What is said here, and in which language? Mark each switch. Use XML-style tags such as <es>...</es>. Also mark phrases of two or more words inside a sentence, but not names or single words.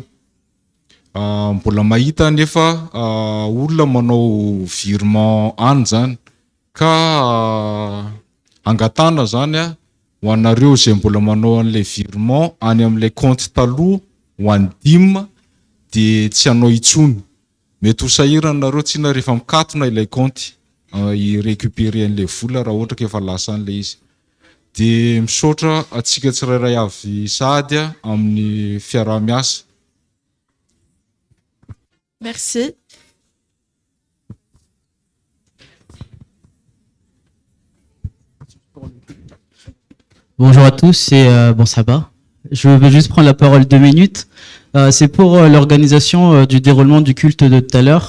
<mg>Mbola mahita nefa olona manao virement any zany ka angatana zany ho anareo zay mbola manao an'ilay virement any amin'ilay compte taloha ho an'ny 10 dia tsy hanao intsony. Mety ho sahirana nareo tsina rehefa mikatona ilay compte i-récupérer an'ilay vola raha ohatra ka efa lasa an'ilay izy. Dia misaotra atsika tsirairay avy sahady amin'ny fiaraha-miasa. Merci.</mg> <fr>Bonjour à tous et bon sabbat. Je vais juste prendre la parole 2 minutes. C'est pour l'organisation du déroulement du culte de tout à l'heure.</fr>